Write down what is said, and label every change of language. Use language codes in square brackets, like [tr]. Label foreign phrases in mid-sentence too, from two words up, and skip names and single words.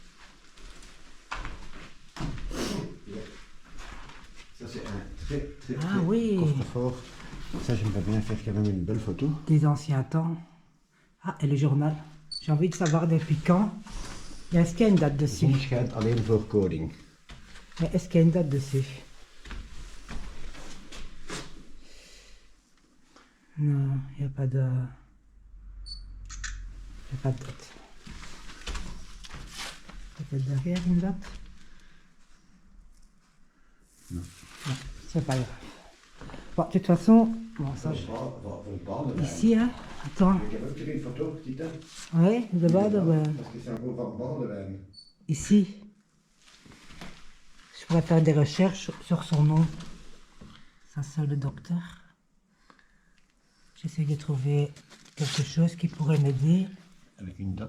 [fr] Ça, c'est un très, très, Ah très oui. coffre-fort. Ça, j'aimerais bien faire quand même une belle photo. Des anciens temps. Ah, et le journal. J'ai envie de savoir depuis quand. Et est-ce qu'il y a une date De dessus? [nl] zon schijnt alleen voor koning. [fr] Mais est-ce qu'il y a une date dessus? Non, il n'y a pas de... Il n'y a pas de date. Peut-être derrière une date? Non. Non, c'est pas grave. Bon, de toute façon, bon, ça, Voor Boudewijn. ici, hein. Attends. [nl] Ik heb ook er een foto, zie je dat? [fr] Oui, de Boudewijn. Parce que c'est un mot van Boudewijn. Ici. Je pourrais faire des recherches sur son nom. Ça, c'est le docteur. J'essaie de trouver quelque chose qui pourrait m'aider Avec une date.